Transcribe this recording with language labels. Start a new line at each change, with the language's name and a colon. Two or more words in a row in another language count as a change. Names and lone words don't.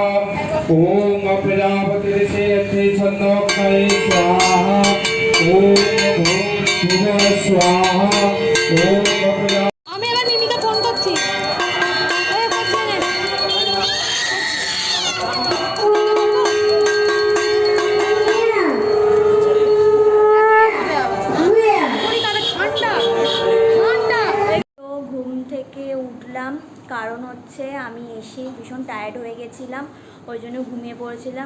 Sanskrit: ओम प्रजापतिर्षेयते छन्दोक्तये स्वाहा। ओम भूर्भुवः स्वाहा। ओम प्रजा।
Bangla: আমি এবার মিমিকে ফোন করছি। তো ঘুম থেকে উঠলাম, কারণ হচ্ছে আমি এসে ভীষণ টায়ার্ড হয়ে গেছিলাম, ওই জন্য ঘুমিয়ে পড়েছিলাম।